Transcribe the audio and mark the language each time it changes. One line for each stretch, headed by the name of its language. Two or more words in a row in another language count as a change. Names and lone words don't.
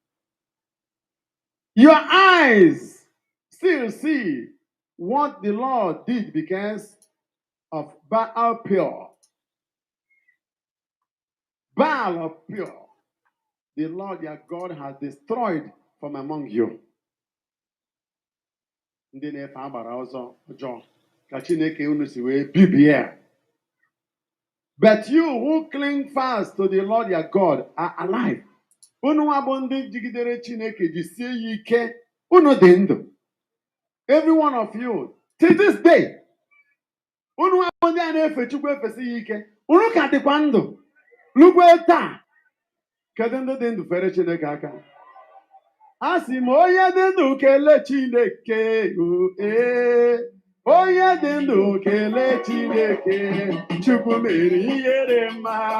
English: Your eyes still see what the Lord did because of Baal Peor. Baal of Peor. The Lord your God has destroyed from among you.
Igbo: Ndị na-efe agbara ọzọ ọjọọ ka Chineke unu si wee bibie.
English: But you who cling fast to the Lord your God are alive.
Igbo: Unu abụ ndị jigidere Chineke jisie ya ike, unu dị ndụ.
English: Every one of you, till this day,
Igbo: unu abụ ndị a na-efe Chukwu efesi ya ike, unu ka dịkwa ndụ. Lugwe taa, Kedu ndị dị ndụ fere Chineke aka? A sị m onye dị ndụ kelee Chineke ee. Onye dị ndụ kelee Chineke, Chukwu mere ihere mma.